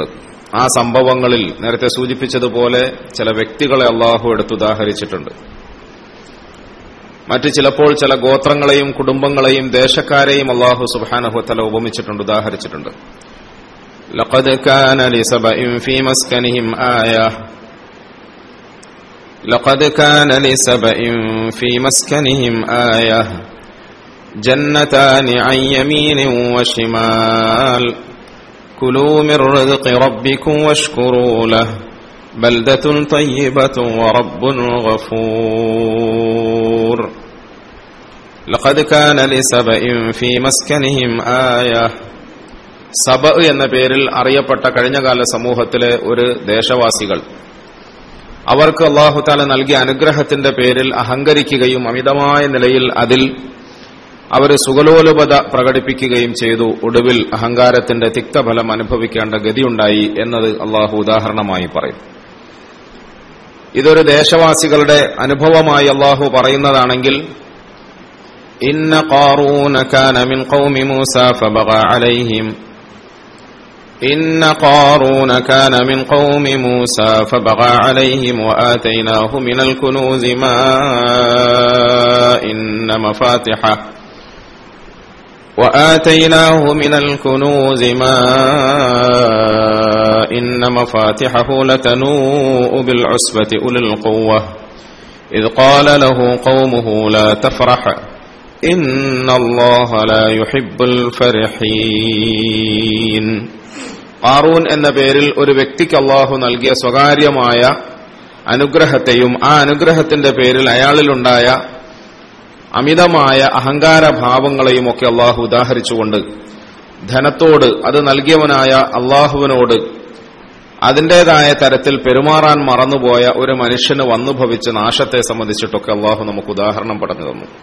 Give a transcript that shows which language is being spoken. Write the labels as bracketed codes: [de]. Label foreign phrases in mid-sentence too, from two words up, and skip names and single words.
[ml] ആ സംഭവങ്ങളിൽ നേരത്തെ സൂചിപ്പിച്ചതുപോലെ ചില വ്യക്തികളെ അല്ലാഹു എടുത്തുദാഹരിച്ചിട്ടുണ്ട്. മറ്റു ചിലപ്പോൾ ചില ഗോത്രങ്ങളെയും കുടുംബങ്ങളെയും ദേശക്കാരെയും അല്ലാഹു [ar] سبحانه وتعالى [ml] ഉപമിച്ചിട്ടുണ്ട്, ഉദാഹരിച്ചിട്ടുണ്ട്. [ar] لقد كان لسبإ في مسكنهم آية لقد كان لسبإ في مسكنهم آية جنتان عن يمين وشمال كلوا من رزق ربكم واشكروا له بلدة طيبة ورب غفور لقد كان لسبإ في مسكنهم آية. [ml] സബ എന്ന പേരിൽ അറിയപ്പെട്ട കഴിഞ്ഞകാല സമൂഹത്തിലെ ഒരു ദേശവാസികൾ അവർക്ക് [ar] الله تعالى [ml] നൽകിയ അനുഗ്രഹത്തിന്റെ പേരിൽ അഹങ്കരിക്കുകയും അമിതമായ നിലയിൽ അതിൽ അവർ സുഖലോലുപത പ്രകടിപ്പിക്കുകയും ചെയ്തു. ഒടുവിൽ അഹങ്കാരത്തിന്റെ തിക്തഫലം അനുഭവിക്കേണ്ട ഗതിയുണ്ടായി എന്നത് അല്ലാഹു ഉദാഹരണമായി പറയും. ഇതൊരു ദേശവാസികളുടെ അനുഭവമായി അല്ലാഹു പറയുന്നതാണെങ്കിൽ, [ar] إن قارون كان من قوم موسى فبغى عليهم إن قارون كان من قوم موسى فبغى عليهم وآتيناه من الكنوز ما إن مفاتحه لتنوء بالعصبة أولي القوة إذ قال له قومه لا تفرح إن الله لا يحب الفرحين. [ml] ഖാറൂൻ എന്ന പേരിൽ ഒരു വ്യക്തിക്ക് അല്ലാഹു നൽകിയ സ്വകാര്യമായ അനുഗ്രഹത്തെയും ആ അനുഗ്രഹത്തിന്റെ പേരിൽ അയാളിലുണ്ടായ അമിതമായ അഹങ്കാരഭാവങ്ങളെയും ഒക്കെ അല്ലാഹു ഉദാഹരിച്ചുകൊണ്ട് ധനത്തോട്, അത് നൽകിയവനായ അല്ലാഹുവിനോട് അതിന്റേതായ തരത്തിൽ പെരുമാറാൻ മറന്നുപോയ ഒരു മനുഷ്യന് വന്നുഭവിച്ച നാശത്തെ സംബന്ധിച്ചിട്ടൊക്കെ അല്ലാഹു നമുക്ക് ഉദാഹരണം പറഞ്ഞു തന്നു.